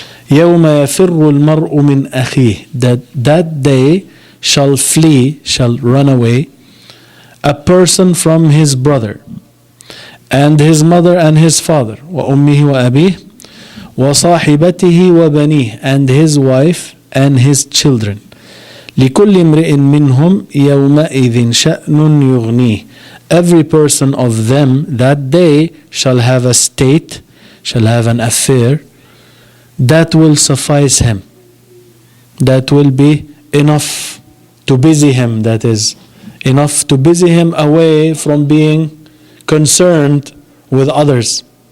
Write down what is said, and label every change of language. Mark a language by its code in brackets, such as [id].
[ar] يوم يفر المرء من أخيه, [en] that day shall flee, shall run away, a person from his brother, and his mother and his father, [ar] وأمه وأبيه, وصاحبته وبنيه, [en] and his wife and his children. [ar] لكل امرئ منهم يومئذ شأن يغنيه. [en] Every person of them that day shall have a state, shall have an affair that will suffice him, that will be enough to busy him, that is enough to busy him away from being concerned with others.